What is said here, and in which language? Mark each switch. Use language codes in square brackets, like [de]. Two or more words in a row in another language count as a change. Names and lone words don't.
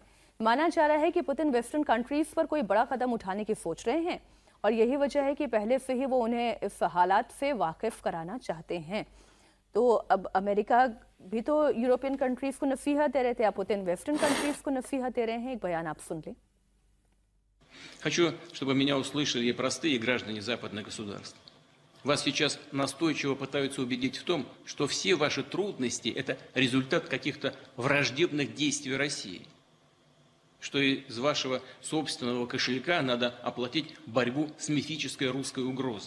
[hi] माना जा रहा है कि पुतिन [en] western countries [hi] पर कोई बड़ा कदम उठाने की सोच रहे हैं और यही वजह है कि पहले से ही वो उन्हें इस हालात से वाकिफ कराना चाहते हैं। तो अब अमेरिका भी तो [en] European countries [hi] को नसीहत दे रहे थे, अब पुतिन [en] western countries [hi] को नसीहत दे रहे हैं। एक बयान आप सुन लें। [ru] Хочу, чтобы меня услышали простые граждане западных государств. Вас сейчас настойчиво пытаются убедить в том, что все ваши трудности – это результат каких-то враждебных действий России, что из вашего собственного кошелька надо оплатить борьбу с мифической русской угрозой.